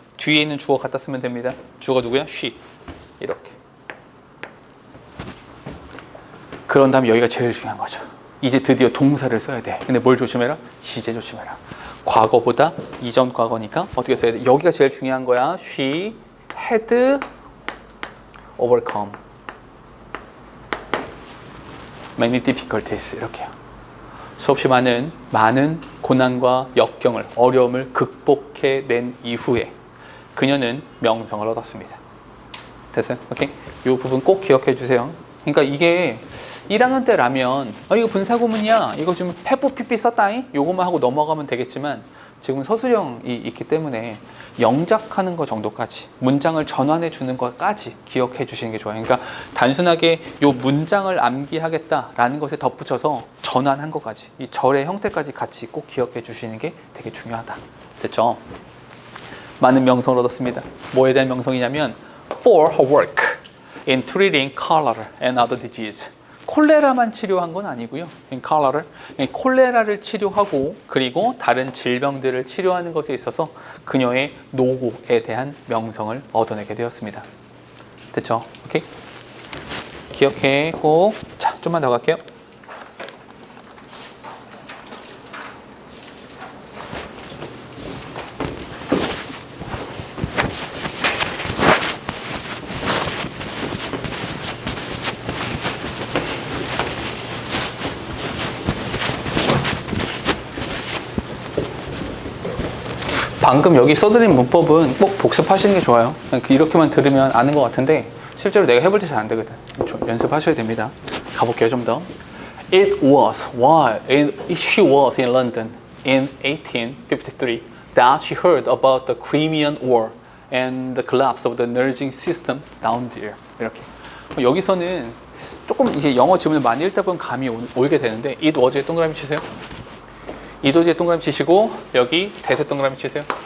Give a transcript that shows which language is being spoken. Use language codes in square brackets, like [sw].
[ko] 뒤에 있는 주어 갖다 쓰면 됩니다. 주어가 누구야? she. 이렇게. 그런 다음에 여기가 제일 중요한 거죠. 이제 드디어 동사를 써야 돼. 근데 뭘 조심해라? 시제 조심해라. 과거보다 이전 과거니까 어떻게 써야 돼? 여기가 제일 중요한 거야. [en] She had overcome many difficulties. [ko] 이렇게요. 수없이 많은 고난과 역경을, 어려움을 극복해낸 이후에 그녀는 명성을 얻었습니다. 됐어요? 오케이? 이 부분 꼭 기억해 주세요. 그러니까 이게 1학년 때라면 이거 분사구문이야. 이거 좀 have pp 썼다잉? 요것만 하고 넘어가면 되겠지만 지금 서술형이 있기 때문에 영작하는 거 정도까지, 문장을 전환해 주는 것까지 기억해 주시는 게 좋아요. 그러니까 단순하게 요 문장을 암기하겠다라는 것에 덧붙여서 전환한 것까지, 이 절의 형태까지 같이 꼭 기억해 주시는 게 되게 중요하다. 됐죠? 많은 명성을 얻었습니다. 뭐에 대한 명성이냐면 [en] for her work in treating cholera and other disease. [ko] 콜레라만 치료한 건 아니고요. 콜레라를 치료하고 그리고 다른 질병들을 치료하는 것에 있어서 그녀의 노고에 대한 명성을 얻어내게 되었습니다. 됐죠? 오케이? 기억해 꼭. 자, 좀만 더 갈게요. 방금 여기 써드린 문법은 꼭 복습하시는 게 좋아요. 이렇게만 들으면 아는 것 같은데 실제로 내가 해볼 때 잘 안 되거든. 좀 연습하셔야 됩니다. 가볼게요, 좀 더. [en] It was while she was in London in 1853 that she heard about the Crimean War and the collapse of the nursing system down there. [ko] 이렇게. 여기서는 조금 이게 영어 지문을 많이 읽다 보면 감이 오게 되는데 it was에 동그라미 치세요. 이도지에 동그라미 치시고 여기 대세 동그라미 치세요.